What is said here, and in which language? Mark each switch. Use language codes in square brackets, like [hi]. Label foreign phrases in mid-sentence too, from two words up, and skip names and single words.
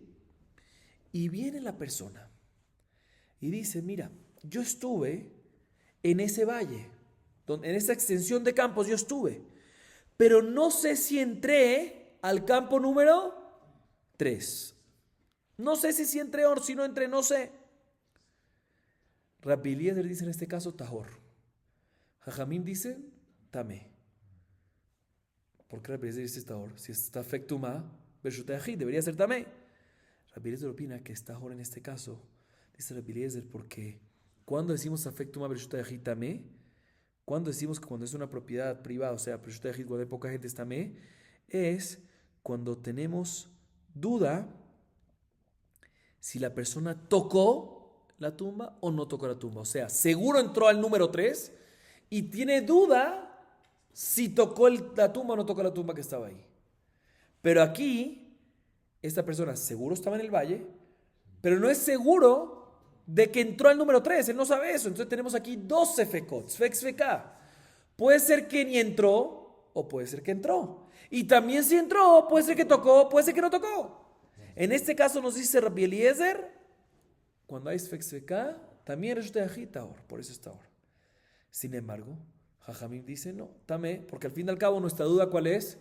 [es] Y viene la persona y dice, mira, yo estuve en ese valle, en esa extensión de campos yo estuve, pero no sé si entré al campo número 3. No sé si entré o si no entré, no sé. Rabbi Eliezer dice en este caso tahor. Jajamim dice tamé. ¿Por qué Rabbi Eliezer dice tahor? Si está [he] ספק טומאה, ברשות היחיד, [es] debería ser tamé. Rabbi Eliezer opina que es tahor en este caso. Dice Rabbi Eliezer porque cuando decimos [he] ספק טומאה ברשות היחיד טמא, [es] cuando decimos que cuando es una propiedad privada, o sea, [he] ברשות היחיד, [es] cuando hay poca gente es tamé, es cuando tenemos duda si la persona tocó la tumba o no tocó la tumba. O sea, seguro entró al número 3 y tiene duda si tocó la tumba o no tocó la tumba que estaba ahí. Pero aquí, esta persona seguro estaba en el valle, pero no es seguro de que entró al número 3. Él no sabe eso. Entonces tenemos aquí dos sefekot, [he] ספק ספקא. [es] Puede ser que ni entró o puede ser que entró. Y también si entró, puede ser que tocó, puede ser que no tocó. En este caso nos dice Rabbi Eliezer, cuando hay [he] ספק ספקא, [es] también [he] רשות היחיד טהור, [es] por eso es tahor. Sin embargo, Jajamim dice no, tamé, porque al fin y al cabo nuestra duda ¿cuál es?